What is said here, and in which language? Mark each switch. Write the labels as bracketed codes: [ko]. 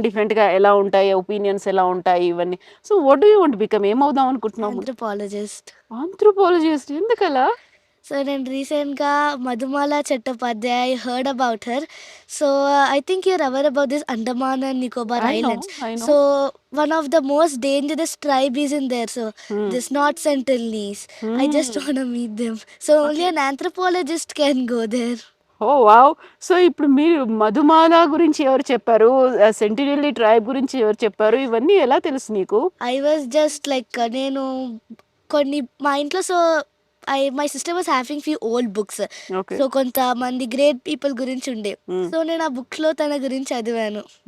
[te] డిఫరెంట్‌గా ఎలా ఉంటాయి, ఒపీనియన్స్ ఎలా ఉంటాయి ఇవన్నీ. [en] So what do you want become? [te] ఏమవుదాం అనుకుంటున్నావు? [en] Anthropologist. [te] ఆంథ్రోపాలజిస్ట్ ఎందుకలా? [en] So, నేను రీసెంట్‌గా Madhumala Chattopadhyay heard about her. So, I think you're aware about this Andaman and Nicobar I know, islands. I know. So, one of the most dangerous tribe is in there. So, this North Sentinelese. I just wanna meet them. So, only an anthropologist can go there. Oh! Wow! [te] So ఇప్పుడు మీరు మధుమాల గురించి ఎవరు చెప్పారు? సెంటినెల్లీ tribe గురించి ఎవరు చెప్పారు? ఇవన్నీ ఎలా తెలుసు నీకు? [en] I was just like [te] నేను కొన్ని మా ఇంట్లో [en] My sister was having few old books. Okay. [te] So కొంతమంది గ్రేట్ పీపుల్ గురించి ఉండే. సో నేను ఆ బుక్లో తన గురించి చదివాను.